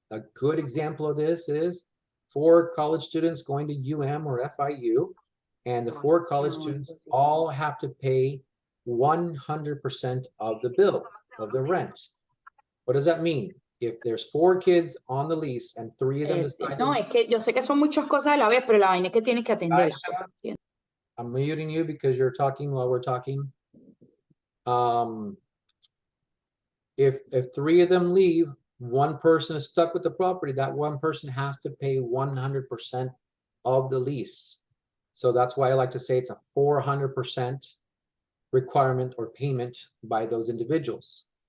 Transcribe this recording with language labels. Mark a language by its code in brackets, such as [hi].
[en] A good example of this is 4 college students going to UM or FIU, and the 4 college students all have to pay 100% of the bill, of the rent. What does that mean? If there's 4 kids on the lease and 3 of them decide [es] No, es que yo sé que son muchas cosas a la vez, pero la vaina es que tienes que atenderla. [en] Aisha, I'm muting you because you're talking while we're talking. If 3 of them leave, 1 person is stuck with the property, that 1 person has to pay 100% of the lease. So that's why I like to say it's a 400% requirement or payment by those individuals.